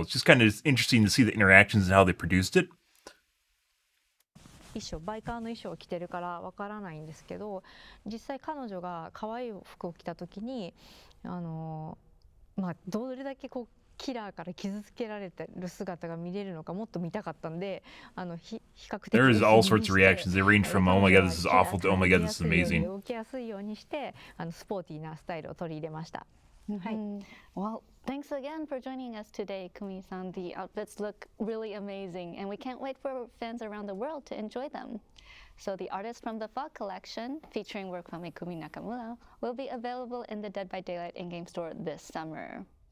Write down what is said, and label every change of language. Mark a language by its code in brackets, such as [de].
[en] It's just kind of interesting to see the interactions and how they produced it. [ja] バイカーの衣装を着てるからわからないんですけど、実際彼女が可愛い服を着た時にどれだけキラーから傷つけられてる姿が見れるのかもっと見たかったんで、比較的 [en] There's all sorts of reactions. They range from oh my god, this is awful to oh my god, this is amazing. [ja] 動きやすいようにしてスポーティーなスタイルを取り入れました。 [en] Well, thanks again for joining us today, Kumi-san. The outfits look really amazing, and we can't wait for fans around the world to enjoy them. So the Artists from the Fog collection, featuring work from Ikumi Nakamura, will be available in the Dead by Daylight in-game store this summer.